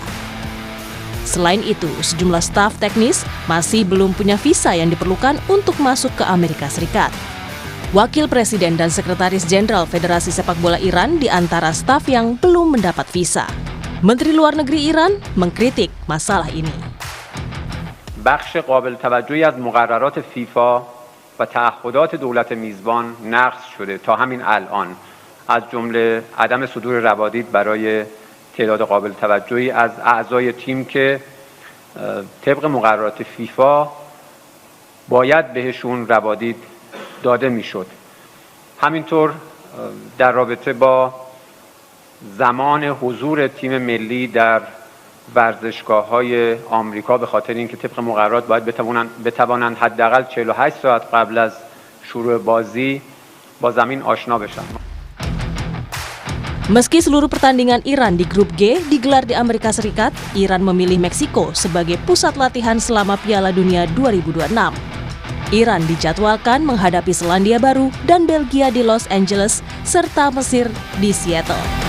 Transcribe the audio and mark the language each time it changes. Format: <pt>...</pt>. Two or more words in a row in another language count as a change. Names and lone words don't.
<id>Selain itu, sejumlah staf teknis masih belum punya visa yang diperlukan untuk masuk ke Amerika Serikat. Wakil Presiden dan Sekretaris Jenderal Federasi Sepak Bola Iran di antara staf yang belum mendapat visa. Menteri Luar Negeri Iran mengkritik masalah ini.</id> <fa>بخش قابل توجهی از مقررات فیفا و تعهدات دولت میزبان نقض شده تا همین الان، از جمله عدم صدور روادید برای تعداد قابل توجهی از اعضای تیم که طبق مقررات فیفا باید بهشون روادید داده میشد. همینطور در رابطه با زمان حضور تیم ملی در ورزشگاه‌های آمریکا به خاطر اینکه طبق مقررات باید بتوانند حداقل 48 ساعت قبل از شروع بازی با زمین آشنا بشن.</fa> <id>Meski seluruh pertandingan Iran di grup G digelar di Amerika Serikat, Iran memilih Meksiko sebagai pusat latihan selama Piala Dunia 2026. Iran dijadwalkan menghadapi Selandia Baru dan Belgia di Los Angeles serta Mesir di Seattle.</id>